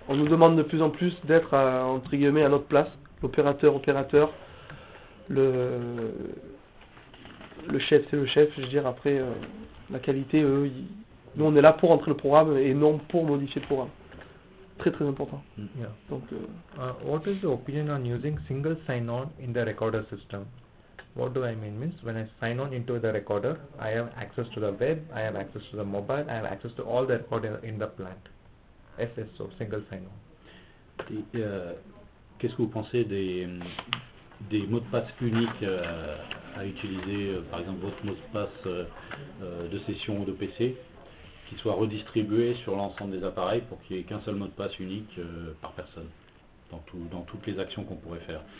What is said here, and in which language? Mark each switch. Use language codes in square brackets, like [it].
[fr] On nous demande de plus en plus d'être entre guillemets à notre place, l'opérateur, le chef c'est le chef, je veux dire après la qualité, nous on est là pour entrer le programme et non pour modifier le programme. Très très important. [en] Yeah. [fr] Donc [en] What is the opinion on using single sign-on in the recorder system? What do I mean? Means when I sign on into the recorder, I have access to the web, I have access to the mobile, I have access to all the recorder in the plant. SSO, single sign-on. [fr] Et, qu'est-ce que vous pensez des mots de passe uniques à utiliser, par exemple votre mot de passe de session ou de PC, qui soit redistribué sur l'ensemble des appareils pour qu'il n'y ait qu'un seul mot de passe unique par personne, dans toutes les actions qu'on pourrait faire.